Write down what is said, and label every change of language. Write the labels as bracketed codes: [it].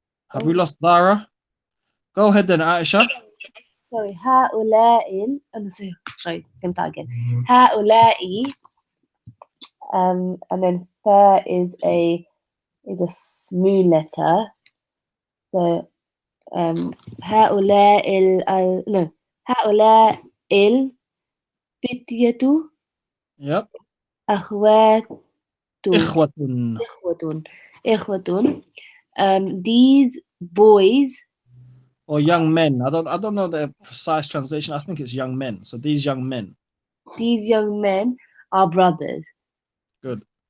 [en] Have we lost Zara? Go ahead then, Aisha. Sorry, هؤلاء sorry, can start again. هؤلاء and then fa is a smooth letter. So [ar] هؤلاء [en] no [ar] هؤلاء الفتية [en] Yep. [ar] أخوات إخوة. [en] إخوة these boys or young men. I don't know the precise translation. I think it's young men. So these young men. These young men are brothers. Good.